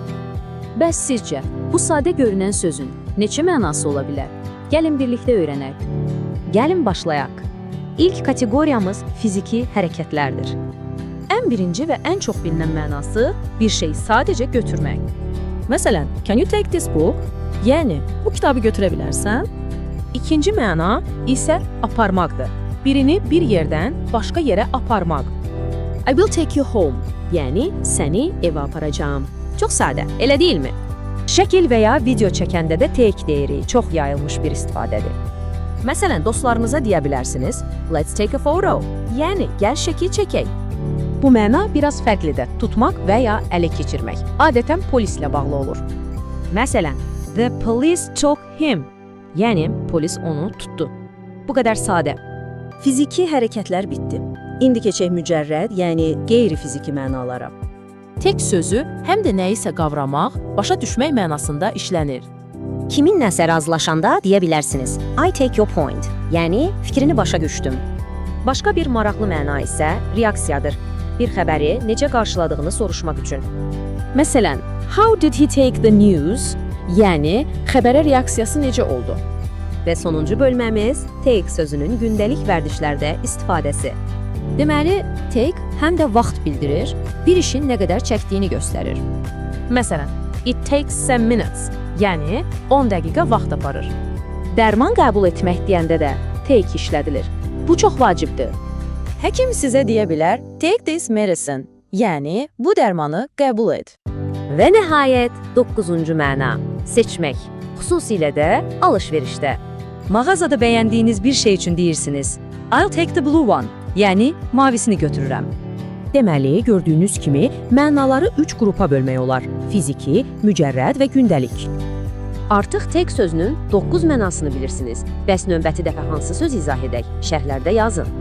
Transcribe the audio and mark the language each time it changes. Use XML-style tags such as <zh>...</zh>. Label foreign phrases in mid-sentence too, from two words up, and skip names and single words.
<az>Bəs sizcə, bu sadə görünən sözün neçə mənası ola bilər? Gəlin birlikdə öyrənək. Gəlin başlayaq. İlk kateqoriyamız fiziki hərəkətlərdir. Ən birinci və ən çox bilinən mənası bir şey sadəcə götürmək. Məsələn,</az> <en>can you take this book?</en> <az>Yəni, bu kitabı götürə bilərsən? İkinci məna isə aparmaqdır. Birini bir yerdən başqa yerə aparmaq.</az> <en>I will take you home,</en> <az>yəni səni evə aparacağım. Çox sadə, elə deyilmi? Şəkil və ya video çəkəndə də take deyiri, çox yayılmış bir istifadədir. Məsələn, dostlarınıza deyə bilərsiniz,</az> <en>let's take a photo,</en> <az>yəni gəl şəkil çəkək. Bu məna biraz fərqlidir, tutmaq və ya ələ keçirmək. Adətən polislə bağlı olur. Məsələn,</az> <en>the police took him,</en> <az>yəni polis onu tutdu. Bu qədər sadə. Fiziki hərəkətlər bitdi. İndi keçək mücərrəd, yəni qeyri-fiziki mənalara. Tek sözü həm də nəyisə qavramaq, başa düşmək mənasında işlənir. Kimin nəsə razılaşanda deyə bilərsiniz,</az> <en>I take your point,</en> <az>yəni fikrini başa düşdüm. Başqa bir maraqlı məna isə reaksiyadır. Bir xəbəri necə qarşıladığını soruşmaq üçün. Məsələn,</az> <en>how did he take the news?</en> <az>Yəni, xəbərə reaksiyası necə oldu? Və sonuncu bölməmiz take sözünün gündəlik vərdişlərdə istifadəsi. Deməli, take həm də vaxt bildirir, bir işin nə qədər çəkdiyini göstərir. Məsələn,</az> <en>it takes 10 minutes,</en> <az>yəni 10 dəqiqə vaxt aparır. Dərman qəbul etmək deyəndə də take işlədilir. Bu çox vacibdir. Həkim sizə deyə bilər,</az> <en>take this medicine,</en> <az>yəni bu dərmanı qəbul et. Və nəhayət 9-cu məna, seçmək, xüsusilə də alış-verişdə. Mağazada bəyəndiyiniz bir şey üçün deyirsiniz,</az> <en>I'll take the blue one,</en> <az>yəni mavisini götürürəm. Deməli, gördüyünüz kimi mənaları 3 qrupa bölmək olar, fiziki, mücərrəd və gündəlik. Artıq take sözünün 9 mənasını bilirsiniz. Bəs növbəti dəfə hansı söz izah edək? Şərhlərdə yazın.</az>